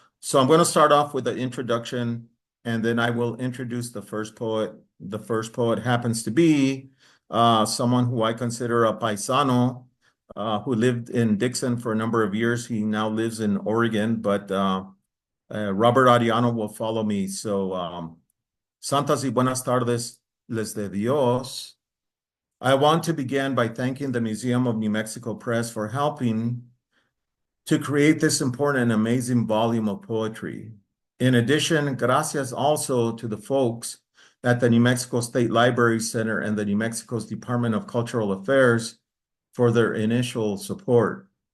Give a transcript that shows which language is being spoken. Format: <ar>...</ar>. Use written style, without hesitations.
<en>So I'm going to start off with the introduction, and then I will introduce the first poet. The first poet happens to be someone who I consider a paisano, who lived in Dixon for a number of years. He now lives in Oregon, but Robert Arrellano will follow me.</en> <es>So, Santas y buenas tardes, les de Dios.</es> <en>I want to begin by thanking the Museum of New Mexico Press for helping to create this important and amazing volume of poetry. In addition, gracias also to the folks at the New Mexico State Library Center and the New Mexico's Department of Cultural Affairs for their initial support.</en>